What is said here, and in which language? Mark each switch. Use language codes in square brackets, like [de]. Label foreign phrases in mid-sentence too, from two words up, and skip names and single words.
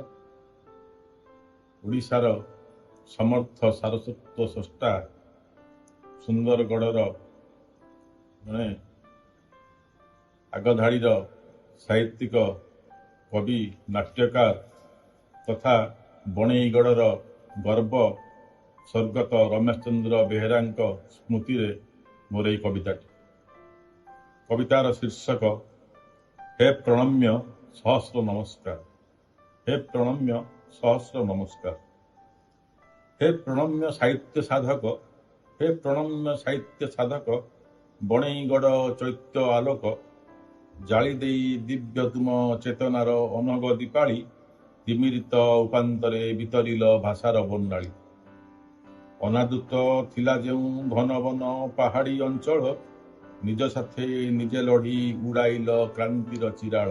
[or] ଓଡ଼ିଶାର ସମର୍ଥ ସାରସ୍ୱତ ସ୍ରଷ୍ଟା, ସୁନ୍ଦରଗଡ଼ର ଜଣେ ଆଗଧାଡ଼ିର ସାହିତ୍ୟିକ, କବି, ନାଟ୍ୟକାର ତଥା ବଣେଇଗଡ଼ର ଗର୍ବ ସ୍ୱର୍ଗତ ରମେଶ ଚନ୍ଦ୍ର ବେହେରାଙ୍କ ସ୍ମୃତିରେ ମୋର ଏହି କବିତାଟି। କବିତାର ଶୀର୍ଷକ ହେ ପ୍ରଣମ୍ୟ ସହସ୍ର ନମସ୍କାର। ହେ ପ୍ରଣମ୍ୟ ସହସ୍ର ନମସ୍କାର। ହେ ପ୍ରଣମ୍ୟ ସାହିତ୍ୟ ସାଧକ ହେ ପ୍ରଣମ୍ୟ ସାହିତ୍ୟ ସାଧକ ବଣେଇଗଡ଼ ଚୈତ୍ୟ ଆଲୋକ जाଳି ଦେଇ ଦିବ୍ୟ ତୁମ ଚେତନାର ଅନଗ ଦୀପାଳି ତିମିରିତ ଉପାନ୍ତରେ ବିତରିଲ ଭାଷାର ବନାଳି। ଅନାଦୃତ ଥିଲା ଯେଉଁ ଘନ ବନ ପାହାଡ଼ି ଅଞ୍ଚଳ ନିଜ ସାଥେ ନିଜେ ଲଢ଼ି ଉଡ଼ାଇଲ କ୍ରାନ୍ତିର ଚିରାଳ।